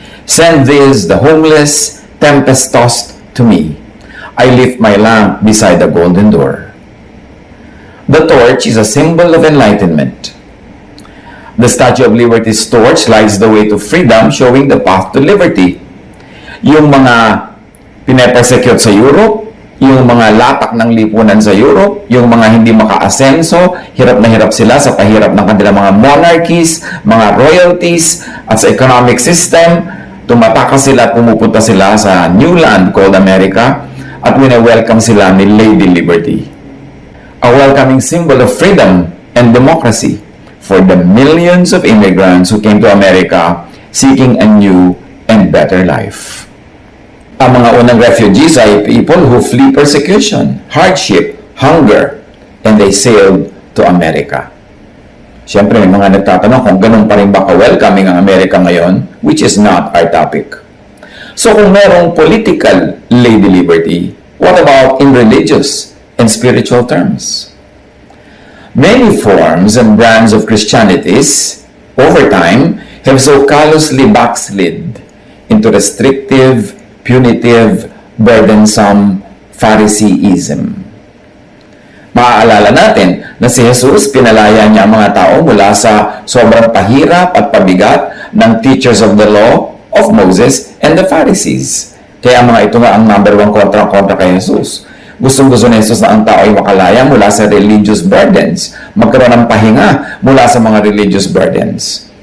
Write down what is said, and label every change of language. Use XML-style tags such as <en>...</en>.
<en>Send these, the homeless, tempest-tossed, to me. I lift my lamp beside the golden door." The torch is a symbol of enlightenment. The Statue of Liberty's torch lights the way to freedom, showing the path to liberty.</en> <tl>Yung mga pinepersecute sa Europe, yung mga lapak ng lipunan sa Europe, yung mga hindi maka-asenso, hirap na hirap sila sa pahirap ng kanilang mga monarchies, mga royalties, at sa economic system, tumatakas sila, pumupunta sila sa</tl> <en>new land called America,</en> <tl>at wina-welcome sila ni Lady Liberty.</tl> <en>A welcoming symbol of freedom and democracy for the millions of immigrants who came to America seeking a new and better life.</en> <tl>Ang mga unang</tl> <en>refugees ay people who flee persecution, hardship, hunger, and they sailed to America.</en> <tl>Siyempre, may mga nagtatanong kung ganun pa rin ba ka-welcoming ang Amerika ngayon,</tl> <en>which is not our topic. So</en> <tl>kung merong</tl> <en>political Lady Liberty, what about in religious and spiritual terms? Many forms and brands of Christianities, over time, have so callously backslid into restrictive, punitive, burdensome Phariseeism.</en> <tl>Maaalala natin na si Jesus, pinalaya niya ang mga tao mula sa sobrang pahirap at pabigat ng</tl> <en>teachers of the law of Moses and the Pharisees.</en> <tl>Kaya mga ito nga ang number one kontra kay Jesus. Gustong-gusto ni Jesus na ang tao ay makalaya mula sa religious burdens, magkaroon ng pahinga mula sa mga religious burdens.</tl>